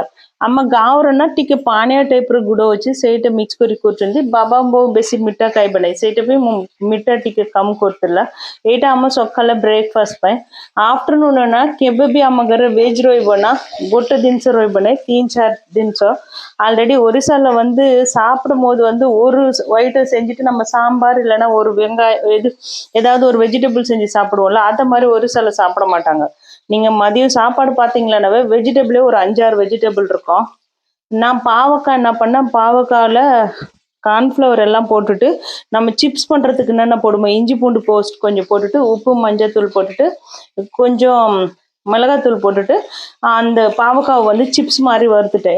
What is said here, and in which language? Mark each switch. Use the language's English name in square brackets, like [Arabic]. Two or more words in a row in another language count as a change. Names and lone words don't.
[Odia] ଆମ ଗାଁରେ ନା ଟିକେ ପାଣିଆ ଟାଇପର ଗୁଡ଼ ଅଛି, ସେଇଟା ମିକ୍ସ କରି କରୁଛନ୍ତି। ବାବା ବୋଉ ବେଶୀ ମିଠା ଖାଇବେ ନାହିଁ, ସେଇଟା ବି ମୁଁ ମିଠା ଟିକେ କମ କରିଥିଲା। ଏଇଟା ଆମ ସକାଳେ ବ୍ରେକଫାଷ୍ଟ ପାଇଁ। ଆଫ୍ଟରନୁନ ନା କେବେ ବି ଆମ ଘରେ ଭେଜ୍ ରହିବ ନା, ଗୋଟେ ଜିନିଷ ରହିବ ନାହିଁ, 3-4 ଜିନିଷ। [Tamil] ஆல்ரெடி ஒரிசால வந்து சாப்பிடும் போது வந்து ஒரு ஒயிட்டை செஞ்சுட்டு நம்ம சாம்பார் இல்லைன்னா ஒரு வெங்காயம் ஏதாவது ஒரு வெஜிடபிள் செஞ்சு சாப்பிடுவோம்ல, அந்த மாதிரி ஒரிசால சாப்பிட மாட்டாங்க। நீங்க மதியம் சாப்பாடு பார்த்தீங்களானாவே வெஜிடபிளே ஒரு 5-6 வெஜிடபிள் இருக்கும்। நான் பாவக்காய் என்ன பண்ணேன், பாவக்காயில கார்ன்ஃப்ளவர் எல்லாம் போட்டுட்டு நம்ம சிப்ஸ் பண்றதுக்கு என்னென்ன போடுவோம், இஞ்சி பூண்டு பேஸ்ட் கொஞ்சம் போட்டுட்டு உப்பு மஞ்சள் தூள் போட்டுட்டு கொஞ்சம் மிளகாத்தூள் போட்டுட்டு அந்த பாவக்காவை வந்து சிப்ஸ் மாதிரி வறுத்துட்டேன்.